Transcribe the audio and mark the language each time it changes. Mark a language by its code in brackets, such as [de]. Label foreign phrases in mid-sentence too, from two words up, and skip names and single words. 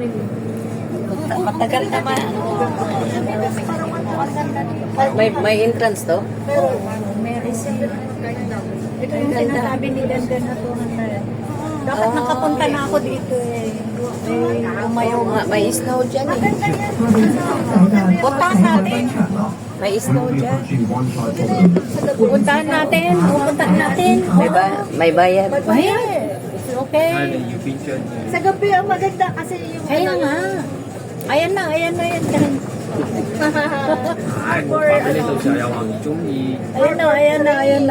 [tl] Matagal naman. May entrance to? Pero, Meron. Ito yung sinasabi ni Dandan na 200. Dapat nakapunta na ako dito eh. Umayaw nga. May snow dyan eh. [yue] 我哋即將抵達灣仔海濱長廊。 [tl] May snow [en] We will be [tl] dyan. [en] approaching One Chai Boulevard. [tl] Pupuntahan natin. Pupuntahan natin. May bayad. Ayan. [en] It's okay. [tl] sa gabi ang maganda kasi yung Kaya nga. Ayan na yung tren. harbor, Ayan na.